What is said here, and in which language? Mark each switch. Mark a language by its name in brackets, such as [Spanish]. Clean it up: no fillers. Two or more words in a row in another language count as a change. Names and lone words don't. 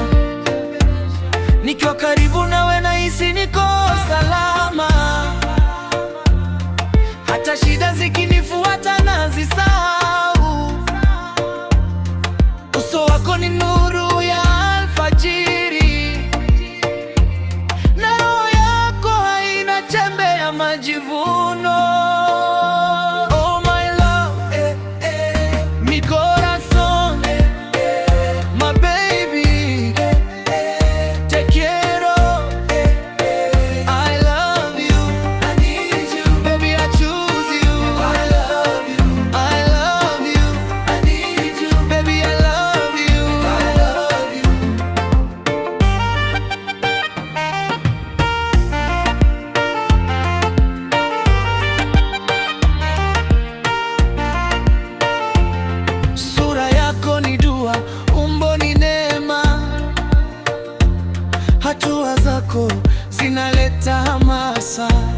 [Swahili] Nikiwa karibu nawe nahisi niko salama, hata shida zikinifuata nazisahau. Uso wako ni nuru ya alfajiri, na roho yako haina chembe ya majivuno. [English] Oh my love, [Spanish] mi corazón, [English] my baby, [Spanish] te quiero, [English] I love you, I need you, baby I choose you, I love you, I love you, I need you, baby I love you, I love you. [Swahili] Sura yako ni dua, umbo ni neema, hatua zako zinaleta hamasa.